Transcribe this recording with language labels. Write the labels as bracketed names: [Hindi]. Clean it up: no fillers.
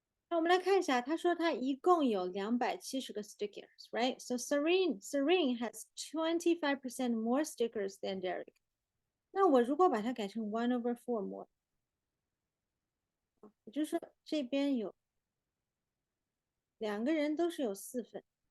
[Chinese] 那我们来看一下，他说他一共有270个 stickers, right? [English] So Serene has 25% more stickers than Derek. [Chinese] 那我如果把它改成 1/4 more， 也就是说这边有2个人都是有4份。